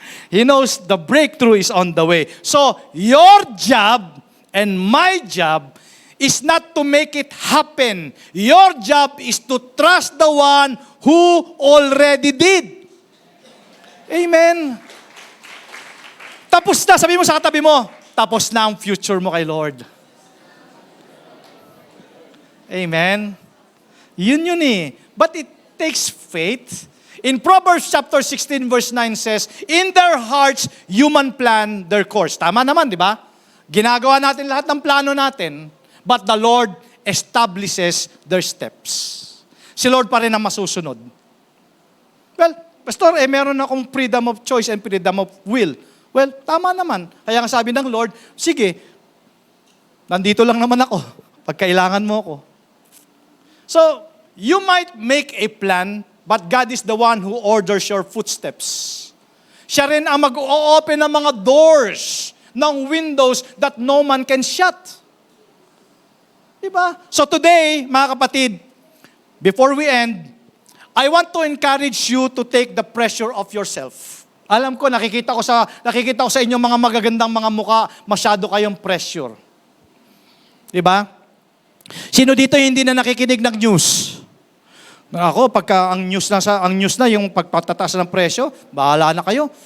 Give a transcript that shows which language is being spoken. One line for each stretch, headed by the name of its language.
English: He knows the breakthrough is on the way. So, your job and my job is not to make it happen. Your job is to trust the one who already did. Amen.
Filipino: Tapos na, sabi mo sa katabi mo, tapos na ang future mo kay Lord.
English: Amen.
Filipino: Yun eh.
English: But it takes faith. In Proverbs chapter 16 verse 9 says, in their hearts, human plan their course.
Filipino: Tama naman, di ba? Ginagawa natin lahat ng plano natin,
English: but the Lord establishes their steps.
Filipino: Si Lord pa rin ang masusunod. Well, Pastor, meron akong
English: freedom of choice and freedom of will.
Filipino: Well, tama naman. Kaya nga sabi ng Lord, sige, nandito lang naman ako pag kailangan mo ako.
English: So, you might make a plan, but God is the one who orders your footsteps.
Filipino: Siya rin ang mag-o-open ng mga doors, ng windows that no man can shut. Diba?
English: So today,
Filipino: mga kapatid,
English: before we end, I want to encourage you to take the pressure off yourself.
Filipino: Alam ko, nakikita ko sa inyo mga magagandang mga muka, masyado kayong pressure. Diba? Sino dito hindi na nakikinig ng news? Ako, pagka ang news na yung pagpatataas ng presyo, bahala na kayo.